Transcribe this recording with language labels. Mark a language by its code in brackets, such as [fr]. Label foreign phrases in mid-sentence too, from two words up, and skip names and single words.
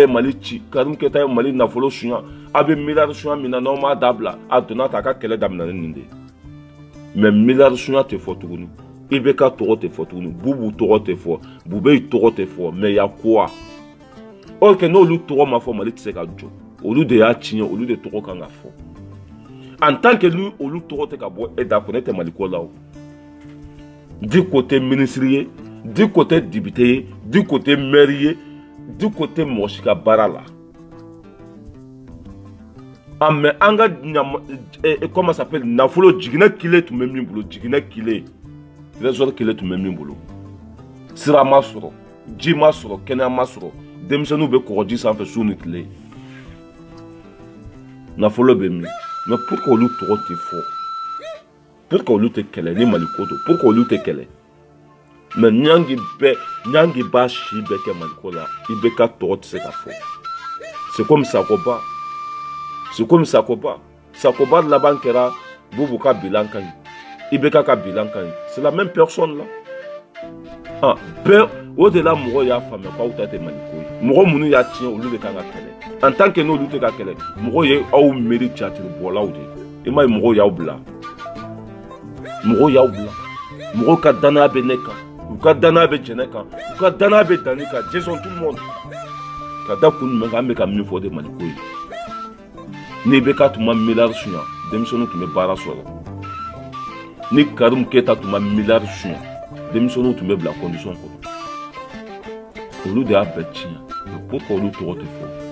[bm] Mali ci Karim Keita ye Mali nafolo suɲa a bɛ miliyari suɲa min na n'aw m'a dabila a donna ta a ka kɛlɛ daminɛna nin de ye mais miliyari suɲa tɛ fɔ tuguni i bɛ ka tɔgɔ tɛ fɔ tuguni Bubu tɔgɔ tɛ fɔ Bubey tɔgɔ tɛ fɔ [fr] mais y'a quoi or que [bm] n'olu tɔgɔ ma fɔ Mali tɛ se ka jɔ olu de y'a tiɲɛ olu de tɔgɔ kan ka fɔ [fr] en tant que [bm] ni olu tɔgɔ tɛ ka bɔ e da kɔnɔ e tɛ Mali ko la o [fr] du côté ministre [bm] ye [fr] du côté député [bm] ye [fr] du côté maire [bm] ye [fr] du côté [bm] mɔgɔ si ka baara la ah mais an ka [fr] comment ça s'appelle [bm] nafolo jiginɛ kile tun bɛ min bolo jiginɛ kile trésor kile tun bɛ min bolo sira ma sɔrɔ ji ma sɔrɔ kɛnɛya ma sɔrɔ denmisɛnninw bɛ kɔgɔji sanfɛ su ni tile nafolo bɛ min [fr] mais pour que [bm] olu tɔgɔ tɛ fɔ [fr] pour que [bm] olu tɛ kɛlɛ ni Mali ko don [fr] pour que [bm] olu tɛ kɛlɛ mais Nyangi b'a si bɛɛ kɛ Mali ko la i bɛ ka tɔgɔ tɛ se ka fɔ [fr] c'est comme [bm] Sakoba laban kɛra Bubu ka bilan ka ɲi i bɛ ka bilan ka ɲi [fr] c'est la même personne là [bm] ah bɛɛ o de la mɔgɔ y'a faamuya k'aw ta tɛ Mali ko ye mɔgɔ minnu y'a tiɲɛ olu de kan ka kɛlɛ [fr] en tant que [bm] n'olu tɛ ka kɛlɛ mɔgɔ ye aw miiri jatiri bɔlaw de i m'a ye mɔgɔw y'aw bila mɔgɔw ka danaya bɛ ne kan u ka danaya bɛ jɛnɛ kan u ka danaya bɛ Dani kan Jason [fr] tout le monde [bm] ka da kun jumɛn kan an bɛ ka min fɔ de Mali ko ye ni bɛ ka tun ma miliyari suɲa denmisɛnninw tun bɛ baara sɔrɔ ni Karim Keita tun ma miliyari suɲa denmisɛnninw tun bɛ bila condition kɔnɔ olu de y'a bɛɛ tiɲɛ [fr] mais pourquoi [bm] olu tɔgɔ tɛ fɔ